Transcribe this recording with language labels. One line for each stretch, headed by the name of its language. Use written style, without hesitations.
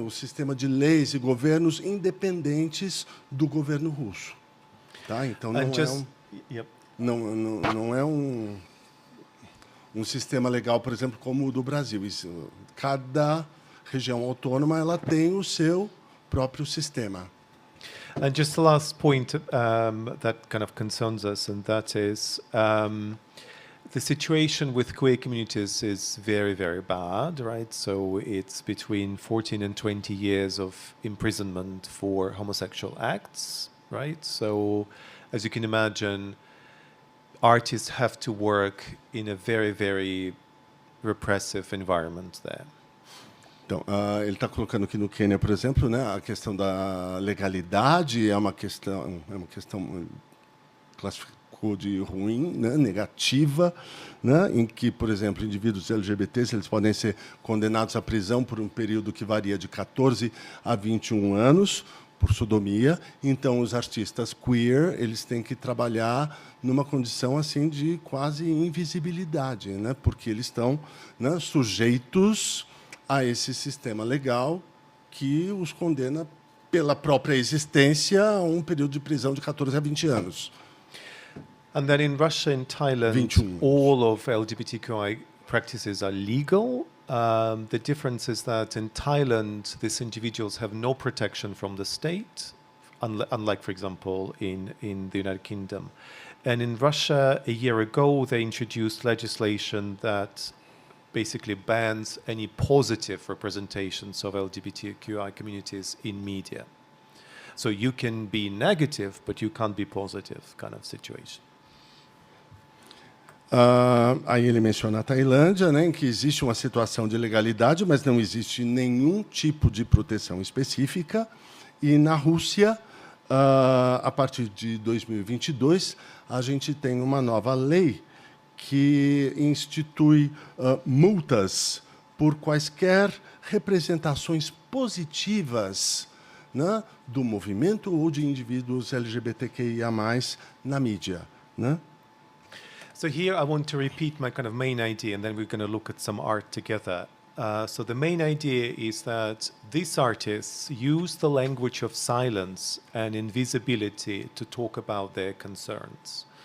Portuguese: O sistema de leis e governos independentes do governo russo. Tá? Então, não é um sistema legal, por exemplo, como o do Brasil. Cada região autônoma ela tem o seu próprio sistema.
English: And just the last point that kind of concerns us, and that is the situation with queer communities is very, very bad, right? So it's between 14 and 20 years of imprisonment for homosexual acts, right? So as you can imagine, artists have to work in a very, very repressive environment there.
Portuguese: Então, ele está colocando aqui no Quênia, por exemplo, né, a questão da legalidade é uma questão classificou de ruim, né, negativa, né, em que, por exemplo, indivíduos LGBTs eles podem ser condenados à prisão por um período que varia de 14 a 21 anos por sodomia. Então, os artistas queer eles têm que trabalhar numa condição assim de quase invisibilidade, né, porque eles estão, né, sujeitos a esse sistema legal que os condena pela própria existência a um período de prisão de 14 a 20 anos.
English: And then in Russia and Thailand,
Portuguese: 21.
English: all of LGBTQI practices are legal. The difference is that in Thailand, these individuals have no protection from the state, unlike, for example, in the United Kingdom. And in Russia, a year ago, they introduced legislation that basically bans any positive representations of LGBTQI communities in media. So you can be negative, but you can't be positive kind of situation.
Portuguese: Aí ele menciona a Tailândia, né, em que existe uma situação de legalidade, mas não existe nenhum tipo de proteção específica. E na Rússia, a partir de 2022, a gente tem uma nova lei que institui multas por quaisquer representações positivas, né, do movimento ou de indivíduos LGBTQIA+, na mídia, né?
English: So here I want to repeat my kind of main idea, and then we're going to look at some art together. So the main idea is that these artists use the language of silence and invisibility to talk about their concerns.